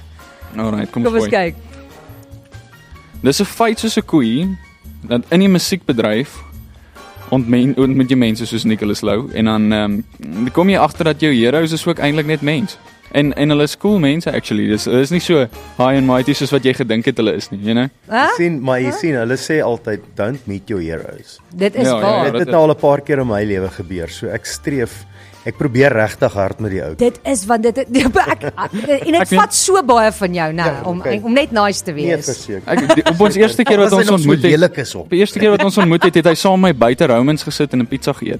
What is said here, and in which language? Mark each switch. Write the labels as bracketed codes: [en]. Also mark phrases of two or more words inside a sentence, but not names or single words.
[af] Alright, kom Kom ons ons kyk. Dis 'n feit soos 'n koei dat in die musiekbedryf ontmoet jy mense soos Nicholas Lou en dan kom jy agter dat jou heroes is ook eintlik net mens. En hulle is cool mense actually. Dis nie so [en] high and mighty [af] soos wat jy gedink het hulle is nie, [en] you know? [af] Hæ? Jy sien, hulle sê altyd [en] don't meet your heroes. [af] Dit is Ja, waar. ja, Dit het nou al 'n paar keer in my lewe gebeur. So ek probeer regtig hard met die ou. Dit is want dit en dit vat so baie van jou, né, Ja, okay. om net nice te Nee, wees. verseker. Op ons eerste keer wat As hy ons nog so ontmoet het. lelik is op. Op die eerste keer wat ons ontmoet het, het hy saam met my buite Romans gesit en 'n pizza geëet.